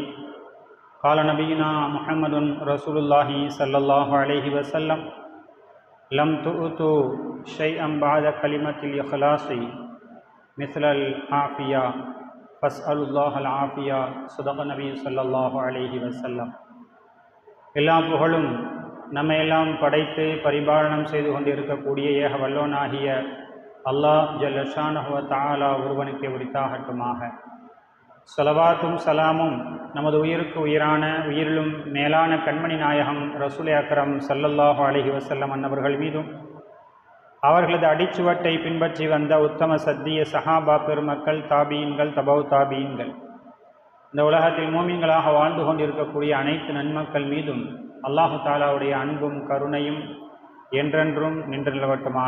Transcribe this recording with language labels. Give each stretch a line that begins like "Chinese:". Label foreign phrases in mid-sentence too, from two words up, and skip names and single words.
Arabic: قال نبينا محمد رسول الله صلى الله عليه وسلم: لم تؤتوا شيئا بعد كلمة الإخلاص مثل العافية فاسألوا الله العافية. صدق النبي صلى الله عليه وسلم.
Tamil: எல்லா புகழும் நம்ம எல்லாம் படைத்து பரிபாலனம் செய்து கொண்டிருக்கக்கூடிய ஏக வல்லோனாகிய அல்லாஹ்
Arabic: جل شأنه وتعالى
Tamil: ஒருவனுக்கு உரித்தாகட்டுமாக. ஸலவாத்தும் சலாமும் நமது உயிருக்கு உயிரான உயிரிலும் மேலான கண்மணி நாயகம் ரசூலே அக்ரம்
Arabic: صلى الله عليه وسلم
Tamil: அன்னவர்கள் மீதும் அவர்களது அடிச்சுவட்டை பின்பற்றி வந்த உத்தம சத்திய சஹாபா பெருமக்கள், தாபீன்கள், தபவு தாபீன்கள், இந்த உலகத்தில் மூமின்களாக வாழ்ந்து கொண்டிருக்கக்கூடிய அனைத்து நன்மக்கள் மீதும் அல்லாஹு தாலாவுடைய அன்பும் கருணையும் என்றென்றும் நின்று நிலவட்டுமாக.